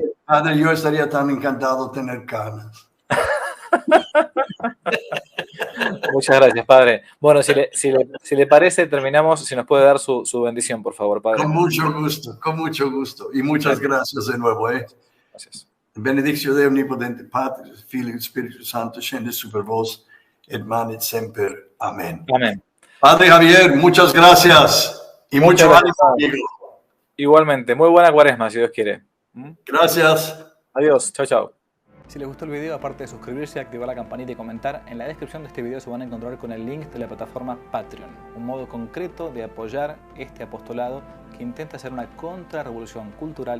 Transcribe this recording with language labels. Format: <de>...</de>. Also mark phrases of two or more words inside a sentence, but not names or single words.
<es>Padre, yo estaría tan encantado de tener canas. Muchas gracias, Padre. Bueno, si le parece, terminamos. Si nos puede dar su bendición, por favor, Padre. Con mucho gusto. Y muchas gracias de nuevo. Gracias.</es> <la>Benedictio Dei Omnipotente, Patris, Filii et Spiritus Sanctus, scende super vos, et manet semper.</la> <es>Amén. Amén. Padre Javier, muchas gracias. Y mucho ánimo, amigo. Igualmente, muy buena cuaresma, si Dios quiere. Gracias. Adiós, chao. Si les gustó el video, aparte de suscribirse, activar la campanita y comentar, en la descripción de este video se van a encontrar con el link de la plataforma Patreon, un modo concreto de apoyar este apostolado que intenta hacer una contrarrevolución cultural y espiritual.</es>